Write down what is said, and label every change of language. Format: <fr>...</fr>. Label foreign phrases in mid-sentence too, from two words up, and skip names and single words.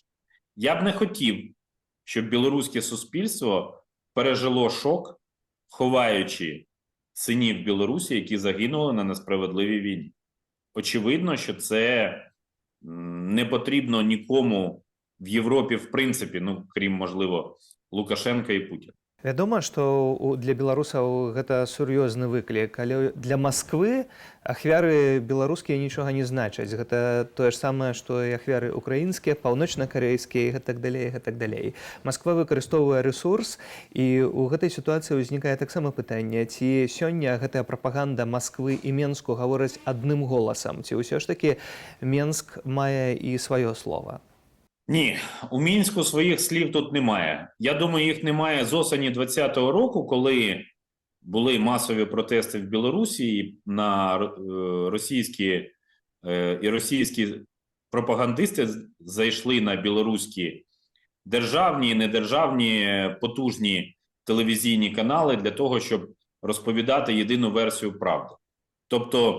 <uk>Я б не хотів, щоб білоруське суспільство пережило шок, ховаючи синів Білорусі, які загинули на несправедливій війні. Очевидно, що це не потрібно нікому в Європі, в принципі, крім, можливо, Лукашенка і Путіна.</uk> <be>Вядома, што для беларусаў гэта сур'ёзны выклік, але для Масквы ахвяры беларускія нічога не значаць. Гэта тое ж самае, што і ахвяры украінскія, паўночна-карэйскія і гэтак далей, гэтак далей. Масква выкарыстоўвае рэсурс, і ў гэтай сітуацыі ўзнікае таксама пытанне, ці сёння гэтая прапаганда Масквы і Менску гавораць адным голасам, ці ўсё ж такі Менск мае і сваё слова?</be> <uk>Ні, у Мінську своїх слів тут немає. Я думаю, їх немає з осені 2020 року, коли були масові протести в Білорусі, на російські пропагандисти зайшли на білоруські державні і недержавні потужні телевізійні канали для того, щоб розповідати єдину версію правди.</uk>